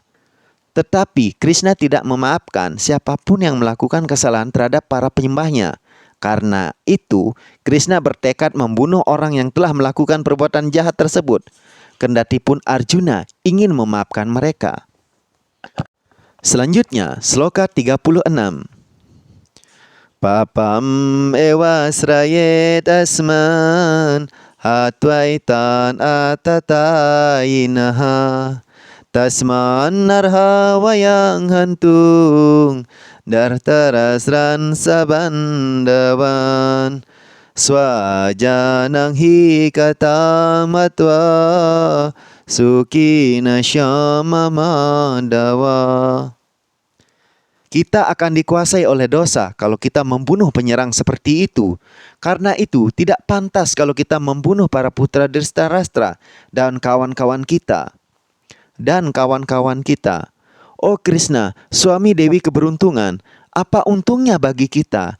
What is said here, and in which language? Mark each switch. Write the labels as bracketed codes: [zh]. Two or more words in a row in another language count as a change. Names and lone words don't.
[id] Tetapi Krishna tidak memaafkan siapapun yang melakukan kesalahan terhadap para penyembahnya. Karena itu, Krishna bertekad membunuh orang yang telah melakukan perbuatan jahat tersebut. Kendati pun Arjuna ingin memaafkan mereka. Selanjutnya, sloka 36. [sa] Papam ewa srayet asman hatwaitan atatainaha tasman narha wayang hantung dartarasran sabandawan swajanang hi katamatwa sukina syama mandawa. [id] Kita akan dikuasai oleh dosa kalau kita membunuh penyerang seperti itu. Karena itu tidak pantas kalau kita membunuh para putra Dhritarashtra dan kawan-kawan kita. Oh Krishna, suami Dewi keberuntungan, apa untungnya bagi kita?